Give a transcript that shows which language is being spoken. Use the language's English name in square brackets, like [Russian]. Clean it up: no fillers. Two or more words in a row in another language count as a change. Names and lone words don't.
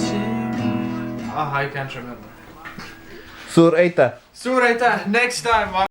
[English] I can't remember. [Estonian] Suur aitäh! Suur aitäh, [English] next time!